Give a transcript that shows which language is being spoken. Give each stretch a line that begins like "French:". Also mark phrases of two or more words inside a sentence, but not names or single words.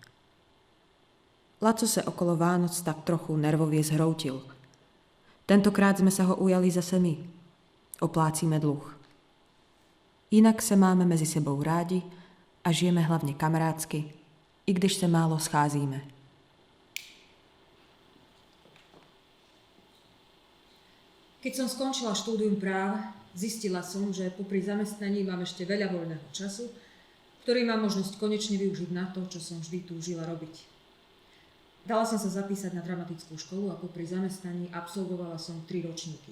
Czech: Laco se okolo Vánoc tak trochu nervově zhroutil. Tentokrát jsme se ho ujali zase my. Oplácíme dluh. Jinak se máme mezi sebou rádi a žijeme hlavně kamarádsky, i když se málo scházíme.
Slovak: Keď som skončila štúdium práv, zistila som, že popri zamestnaní mám ešte veľa voľného času, ktorý mám možnosť konečne využiť na to, čo som vždy túžila robiť. Dala som sa zapísať na dramatickú školu a popri zamestnaní absolvovala som 3 ročníky.